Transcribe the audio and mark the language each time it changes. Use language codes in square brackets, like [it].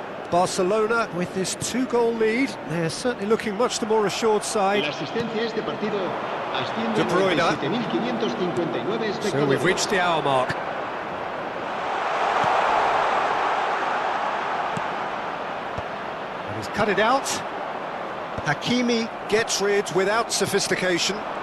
[en] Barcelona with this 2-goal lead. They're certainly looking much the more assured side. [es] La asistencia a este partido asciende [en] De Bruyne. [es] a 97.559 espectadores. [en] So we've reached the hour mark. And he's cut it out. Hakimi gets rid without sophistication.